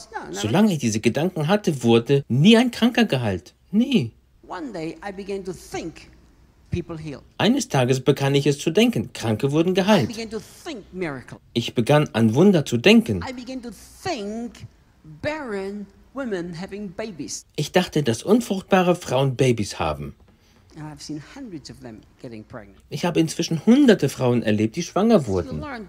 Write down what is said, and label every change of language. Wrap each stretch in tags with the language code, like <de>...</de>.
<de>Solange ich diese Gedanken hatte, wurde nie ein Kranker geheilt. Nie.</de> <en>One day I began to think people healed.</en> <de>Eines Tages begann ich es zu denken. Kranke wurden geheilt.</de> <en>I began to think miracle.</en> <de>Ich begann an Wunder zu denken.</de> <en>I began to think barren women having babies.</en> <de>Ich dachte, dass unfruchtbare Frauen Babys haben.</de> <en>I've seen hundreds of them getting pregnant.</en> <de>Ich habe inzwischen hunderte Frauen erlebt, die schwanger wurden.</de>